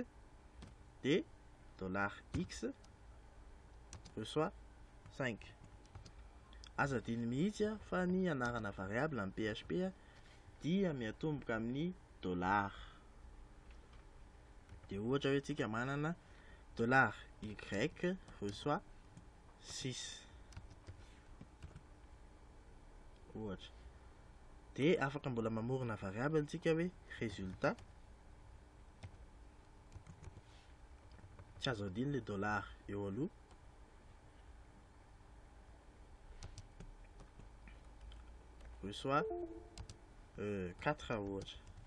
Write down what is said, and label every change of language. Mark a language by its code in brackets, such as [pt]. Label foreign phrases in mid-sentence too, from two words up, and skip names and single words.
[mg] Dia dollar x reçoit 5. Azo adino mihitsy fa ny anarana variable amin'ny PHP dia miatomboka amin'ny dollar. Dia ohatra hoe tsika manana dollar y reçoit 6 ohatra. Dia afaka mbola mamorona variable tsika hoe résultat. Tsy azo adino le dollar eo aloha. Reçoit 4 ohatra.